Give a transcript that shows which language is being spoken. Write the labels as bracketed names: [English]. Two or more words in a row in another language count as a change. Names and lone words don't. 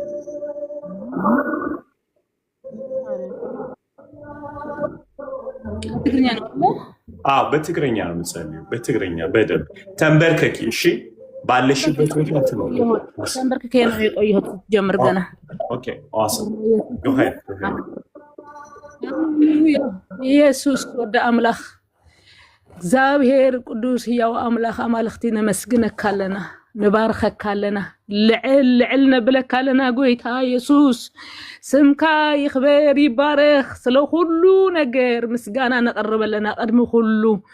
[Amharic] ትግርኛ ነው? አዎ በትግርኛ ነው የምጸልየው። በትግርኛ በደንብ ተንበርከኪ። እሺ ባለሽበት ቦታ ነው ተንበርከኪ ነው የቆየሁት ጀምር ገና። [English] ኦኬ awesome go ahead [Tigrinya] ኢየሱስ ወደ አምላኽ እግዚአብሔር ቅዱስ ሕያው አምላኽ አማልኽቲ ነመስግነካ ኣለና ንባርከካ ኣለና ልዕል ነብለካ ኣለና ጎይታ ኢየሱስ ስምካ ይኽበር ይባረኽ። [Amharic] ስለ ሁሉ ነገር [Tigrinya] ምስጋና ነቕርብ ኣለና ቅድሚ ኩሉ